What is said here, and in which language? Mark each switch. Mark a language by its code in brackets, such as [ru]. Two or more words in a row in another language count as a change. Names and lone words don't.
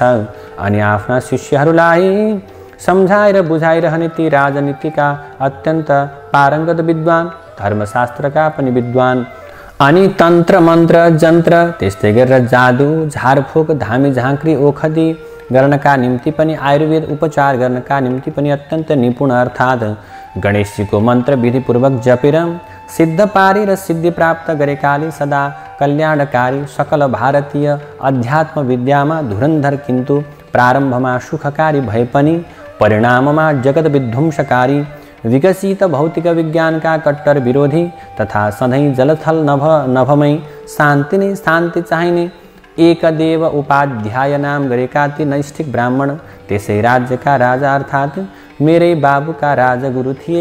[ne] अनि आफ्ना शिष्यहरूलाई सम्झाएर बुझाइरहने ती राजनीतिका अत्यन्त पारङ्गत विद्वान, धर्मशास्त्रका पनि विद्वान अनि तन्त्र मन्त्र जन्त्र त्यस्तै गरेर जादु झारफुक धामी झाँक्री ओखदी गर्नका निम्ति पनि आयुर्वेद उपचार गर्नका निम्ति पनि अत्यन्त निपुण अर्थात् गणेशजीको मन्त्र विधिपूर्वक जपेर सिद्ध पारी र सिद्धि प्राप्त गरेकाले सदा कल्याणकारी सकल भारतीय अध्यात्म विद्यामा धुरन्धर किन्तु प्रारम्भमा सुखकारी भए पनि परिणाममा जगत विध्वंसकारी विकसित भौतिक विज्ञानका कट्टर विरोधी तथा सधैँ जलथल नभमै शान्ति नै शान्ति चाहिने एकदेव उपाध्याय नाम गरेका ती नैष्ठिक ब्राह्मण त्यसै राज्यका राजा अर्थात् मेरै बाबुका राजगुरु थिए।